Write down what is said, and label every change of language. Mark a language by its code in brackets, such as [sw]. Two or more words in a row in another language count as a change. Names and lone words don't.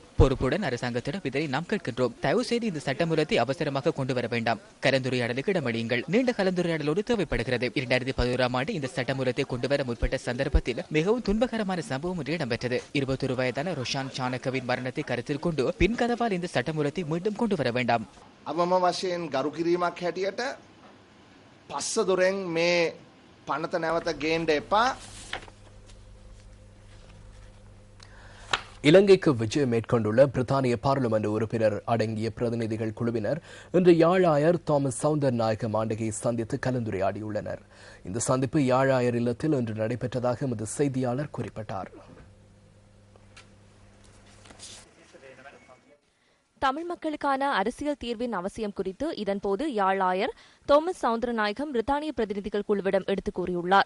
[ta] பொறுப்புடன் அரசாங்கத்திடம் இதனை நாம் கேட்கின்றோம். தயவு செய்து இந்த சட்டமூலத்தை அவசரமாக கொண்டு வர வேண்டாம். கலந்துரையாடலுக்கு இடமளியுங்கள். நீண்ட கலந்துரையாடலோடு தேவைப்படுகிறது. 2011ஆம் ஆண்டு இந்த சட்டமூலத்தை கொண்டுவர முற்பட்ட சந்தர்ப்பத்தில் மிகவும் துன்பகரமான சம்பவம் ஒன்று இடம்பெற்றது. 21 வயதான ரோஷான் சானக்கவின் மரணத்தை கருத்தில் கொண்டு பின்கதவால் இந்த சட்டமூலத்தை மீண்டும் கொண்டு வர வேண்டாம். [si] අවම වශයෙන් ගරු කිරීමක් හැටියට පස්ස දොරෙන් මේ පනත නැවත ගේන්න එපා. [ta] இலங்கைக்கு விஜயம் மேற்கொண்டுள்ள பிரித்தானிய பாராளுமன்ற உறுப்பினர் அடங்கிய பிரதிநிதிகள் குழுவினர் இன்று யாழாயர் தாமஸ் சவுந்தரநாயக மாண்டகையை சந்தித்து கலந்துரையாடியுள்ளனர். இந்த சந்திப்பு யாழாயர் இல்லத்தில் இன்று நடைபெற்றதாக எமது செய்தியாளர் குறிப்பிட்டார். தமிழ் மக்களுக்கான அரசியல் தீர்வின் அவசியம் குறித்து இதன்போது யாழாயர் தோமஸ் சவுந்தரநாயகம் பிரித்தானிய பிரதிநிதிகள் குழுவிடம் எடுத்துக் கூறியுள்ளார்.